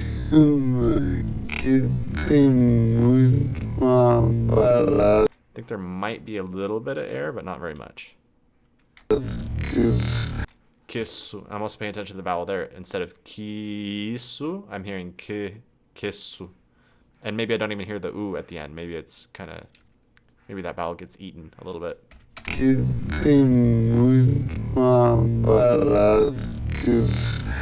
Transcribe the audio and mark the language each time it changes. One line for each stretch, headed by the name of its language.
Portuguese: Que tem muito mais barato
English: I think there might be a little bit of air, but not very much.
Portuguese: que isso. Kisu.
English: I'm also paying attention to the vowel there. Instead of kisu, I'm hearing kisu. And maybe I don't even hear the u at the end. Maybe it's kind of, maybe that vowel gets eaten a little bit.
Portuguese: Que tem muito mais barato que isso.